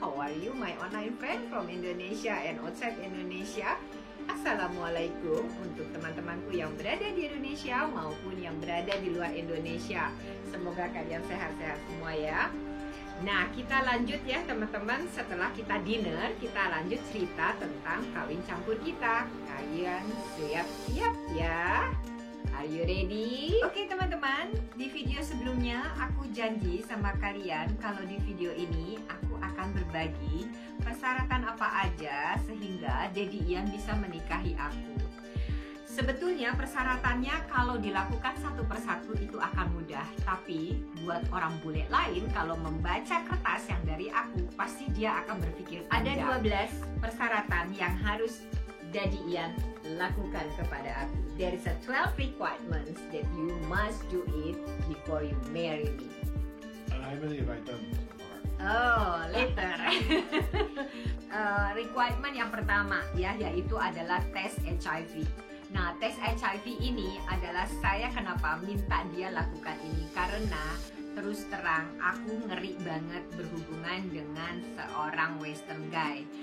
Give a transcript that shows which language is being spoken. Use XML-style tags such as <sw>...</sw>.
<en>How are you my online friend from Indonesia and outside Indonesia?</en> <id>Assalamualaikum untuk teman-temanku yang berada di Indonesia maupun yang berada di luar Indonesia. Semoga kalian sehat-sehat semua ya. Nah, kita lanjut ya teman-teman. Setelah kita dinner, kita lanjut cerita tentang kawin campur kita. Kalian siap-siap ya?</id> <en>Are you ready?</en> <id>Oke teman-teman, di video sebelumnya aku janji sama kalian kalau di video ini aku akan berbagi persyaratan apa aja sehingga Daddy Ian bisa menikahi aku. Sebetulnya persyaratannya kalau dilakukan satu persatu itu akan mudah. Tapi buat orang bule lain kalau membaca kertas yang dari aku, pasti dia akan berpikir ada 12 persyaratan yang harus Daddy Ian lakukan kepada aku.</id> <en>There is a 12 requirements that you must do it before you marry me. How many have I done so far? Oh, later.</en> <id>Requirement yang pertama ya, yaitu adalah tes HIV. Nah, tes HIV ini adalah saya kenapa minta dia lakukan ini. Karena terus terang aku ngeri banget berhubungan dengan seorang</id> <en>western guy.</en>